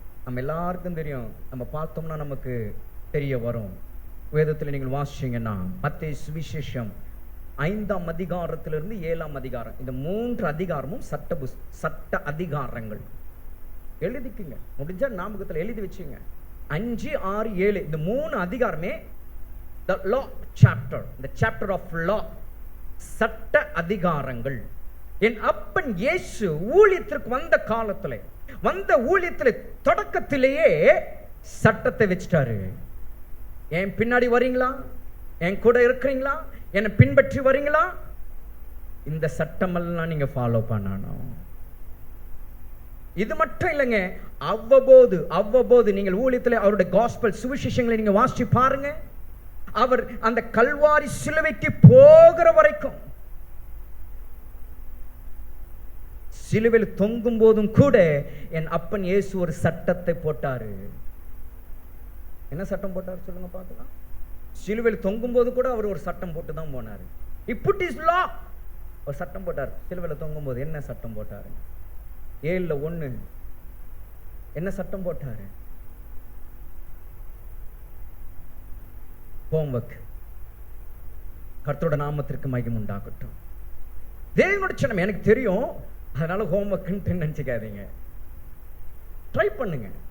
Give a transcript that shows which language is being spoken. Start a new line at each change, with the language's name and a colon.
Tamil: நம்ம எல்லாருக்கும் தெரியும். நம்ம பார்த்தோம்னா நமக்கு தெரிய வரும். வேதத்தில் நீங்கள் வாசிச்சீங்கன்னா மத்தேயு சுவிசேஷம் 5ஆம் அதிகாரத்திலிருந்து 7ஆம் அதிகாரம், இந்த 3 அதிகாரமும் சட்ட அதிகாரங்கள். எழுதிக்குங்க, முடிஞ்ச ஞாபகத்தில் எழுதி வச்சுங்க. 5, 6, 7 இந்த 3 அதிகாரமே
English: the law chapter, the chapter of law,
Tamil: சட்ட அதிகாரங்கள். என் அப்பன் இயேசு ஊழியத்திற்கு வந்த காலத்திலே, வந்த ஊழியத்திலே தொடக்கத்திலேயே சட்டத்தை வச்சிட்டாரு. என் பின்னாடி வரீங்களா? என் கூட இருக்கிறீங்களா? என்னை பின்பற்றி வரீங்களா? இந்த சட்டமெல்லாம் நீங்க ஃபாலோ பண்ணணும். இது மட்டும் இல்லைங்க, அவ்வப்போது நீங்கள் ஊழியத்தில் அவருடைய காஸ்பல் சுவிசேஷங்களை நீங்க வாசிச்சு பாருங்க. அவர் அந்த கல்வாரி சிலுவைக்கு போகிற வரைக்கும், சிலுவையில் தொங்கும் போதும் கூட என் அப்பன் இயேசு ஒரு சட்டத்தை போட்டாரு. என்ன சட்டம் போட்டார் சொல்லுங்க பார்க்கலாம். சிலுவையில் தொங்கும் போது கூட அவர் ஒரு சட்டம் போட்டு தான் போனாரு.
English: He put his law,
Tamil: ஒரு சட்டம் போட்டார். சிலுவையில் தொங்கும் போது என்ன சட்டம் போட்டாரு? 7:1 என்ன சட்டம் போட்டாரு? ஹோம்வொர்க். கர்த்தருடைய நாமத்திற்கு மகிமை உண்டாகட்டும். தேவனுடைய சின்னம் எனக்கு தெரியும், அதனால ஹோம்வொர்க்னு நினைச்சுக்காதீங்க. ட்ரை பண்ணுங்க.